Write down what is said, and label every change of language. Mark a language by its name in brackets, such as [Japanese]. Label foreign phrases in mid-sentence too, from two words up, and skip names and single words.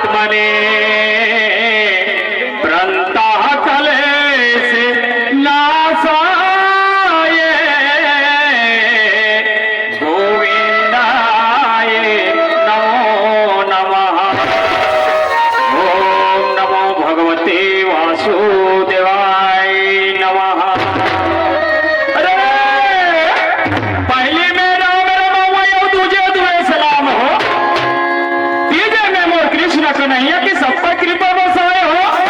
[Sanskrit] रे प्रंतः कलेश नाशाय गोविंदाय नमो नमः। ओम नमो भगवते वासुदेवाय नमः। [Bhojpuri] अरे पहली में राम राम वो दूजे दुए सलाम हो, तीजे में मोर कृष्ण कन्हैया की सब पर कृपा बरसाए हो।